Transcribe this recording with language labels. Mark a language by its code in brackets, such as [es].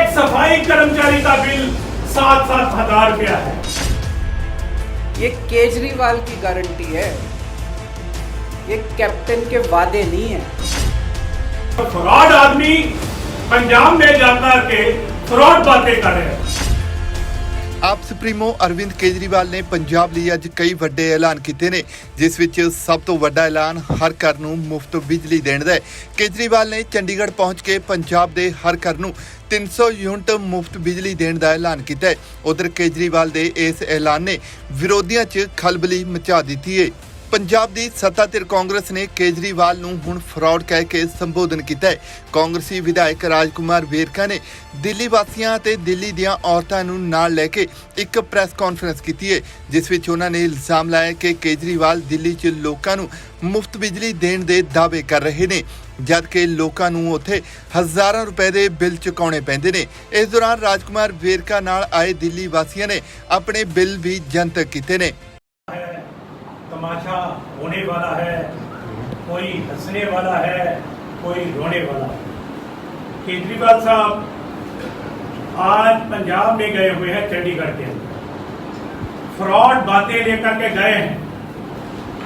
[hi] एक सफाई कर्मचारी का बिल 7-7 हजार रुपया है। ये केजरीवाल की गारंटी है, ये कैप्टन के वादे नहीं है। फ्रॉड आदमी पंजाब में जाकर के फ्रॉड बातें कर रहे हैं। [pa] ਆਪ ਸੁਪਰੀਮੋ ਅਰਵਿੰਦ ਕੇਜਰੀਵਾਲ ਨੇ ਪੰਜਾਬ ਲਈ ਅੱਜ ਕਈ ਵੱਡੇ ਐਲਾਨ ਕੀਤੇ ਨੇ, ਜਿਸ ਵਿੱਚ ਸਭ ਤੋਂ ਵੱਡਾ ਐਲਾਨ ਹਰ ਘਰ ਨੂੰ ਮੁਫਤ ਬਿਜਲੀ ਦੇਣ ਦਾ ਹੈ। ਕੇਜਰੀਵਾਲ ਨੇ ਚੰਡੀਗੜ੍ਹ ਪਹੁੰਚ ਕੇ ਪੰਜਾਬ ਦੇ ਹਰ ਘਰ ਨੂੰ 300 ਯੂਨਿਟ ਮੁਫਤ ਬਿਜਲੀ ਦੇਣ ਦਾ ਐਲਾਨ ਕੀਤਾ ਹੈ। ਉਧਰ ਕੇਜਰੀਵਾਲ ਦੇ ਇਸ ਐਲਾਨ ਨੇ ਵਿਰੋਧੀਆਂ 'ਚ ਖਲਬਲੀ ਮਚਾ ਦਿੱਤੀ ਹੈ। ਪੰਜਾਬ ਦੀ ਸੱਤਾਧਿਰ ਕਾਂਗਰਸ ਨੇ ਕੇਜਰੀਵਾਲ ਨੂੰ ਹੁਣ ਫਰਾਡ ਕਹਿ ਕੇ ਸੰਬੋਧਨ ਕੀਤਾ ਹੈ। ਕਾਂਗਰਸੀ ਵਿਧਾਇਕ ਰਾਜਕੁਮਾਰ ਵੇਰਕਾ ਨੇ ਦਿੱਲੀ ਵਾਸੀਆਂ ਅਤੇ ਦਿੱਲੀ ਦੀਆਂ ਔਰਤਾਂ ਨੂੰ ਨਾਲ ਲੈ ਕੇ ਇੱਕ ਪ੍ਰੈਸ ਕਾਨਫਰੰਸ ਕੀਤੀ ਹੈ, ਜਿਸ ਵਿੱਚ ਉਹਨਾਂ ਨੇ ਇਲਜ਼ਾਮ ਲਾਇਆ ਕਿ ਕੇਜਰੀਵਾਲ ਦਿੱਲੀ 'ਚ ਲੋਕਾਂ ਨੂੰ ਮੁਫਤ ਬਿਜਲੀ ਦੇਣ ਦੇ ਦਾਅਵੇ ਕਰ ਰਹੇ ਨੇ, ਜਦ ਕਿ ਲੋਕਾਂ ਨੂੰ ਉੱਥੇ ਹਜ਼ਾਰਾਂ ਰੁਪਏ ਦੇ ਬਿੱਲ ਚੁਕਾਉਣੇ ਪੈਂਦੇ ਨੇ। ਇਸ ਦੌਰਾਨ ਰਾਜਕੁਮਾਰ ਵੇਰਕਾ ਨਾਲ ਆਏ ਦਿੱਲੀ ਵਾਸੀਆਂ ਨੇ ਆਪਣੇ ਬਿੱਲ ਵੀ ਜਨਤਕ ਕੀਤੇ ਨੇ। [hi] तमाशा होने वाला है, कोई हंसने वाला है, कोई रोने वाला है। केजरीवाल साहब आज पंजाब में गए हुए हैं, चंडीगढ़ के अंदर फ्रॉड बातें लेकर के गए हैं।